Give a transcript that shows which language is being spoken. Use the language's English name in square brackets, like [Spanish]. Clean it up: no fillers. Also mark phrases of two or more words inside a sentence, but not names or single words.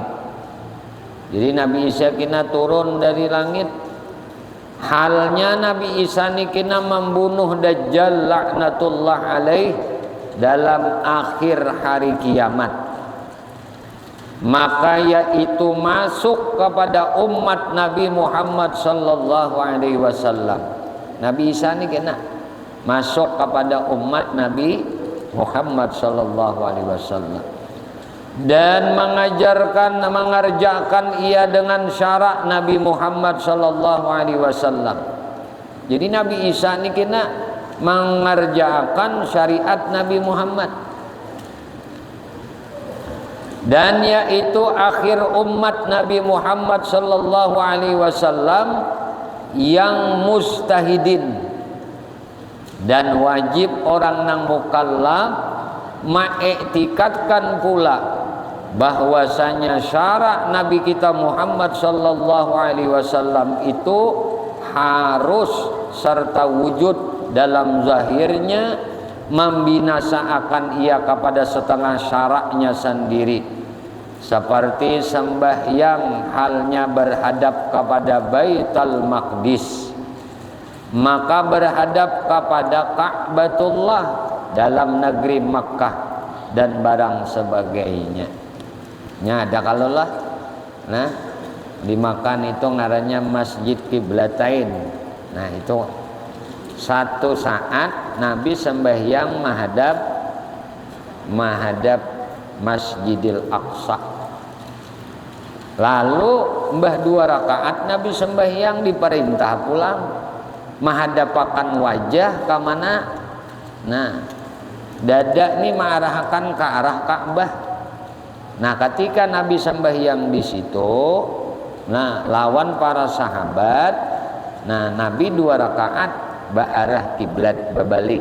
[Banjar] Jadi Nabi Isa kena turun dari langit. Halnya Nabi Isa ni kena membunuh Dajjal [Arabic] لعنة الله عليه [Banjar] dalam akhir hari kiamat. [Malay] Maka yaitu masuk kepada umat Nabi Muhammad [Arabic] صلى الله عليه وسلم. [Banjar] Nabi Isa ni kena masuk kepada umat Nabi Muhammad [Arabic] صلى الله عليه وسلم, [Malay] dan mengerjakan ia dengan syarak Nabi Muhammad [Arabic] صلى الله عليه وسلم. [Banjar] Jadi Nabi Isa ni kena mengerjakan syariat Nabi Muhammad, dan yaitu akhir umat Nabi Muhammad sallallahu [Arabic] عليه وسلم [Malay] yang mustahidin, dan wajib orang nang mukallaf mengiktikadkan pula bahwasanya syarak Nabi kita Muhammad [Arabic] صلى الله عليه وسلم [Malay] itu harus serta wujud dalam zahirnya membinasakan ia kepada setengah syaraknya sendiri, seperti sembahyang halnya berhadap kepada Baitul Maqdis, maka berhadap kepada Ka'batullah dalam negeri Makkah dan barang sebagainya. [Banjar] Nya ada kalau lah, nah di Makkah itu ngarannya Masjid Qiblatain. Nah itu satu saat Nabi sembahyang menghadap Masjidil Aqsa. Lalu mbah 2 rakaat Nabi sembahyang diperintah pulang menghadapakan wajah ke mana? Nah, dada ini mengarahkan ke arah Ka'bah. Nah, ketika Nabi sembahyang di situ, nah lawan para sahabat, nah Nabi 2 rakaat arah kiblat berbalik.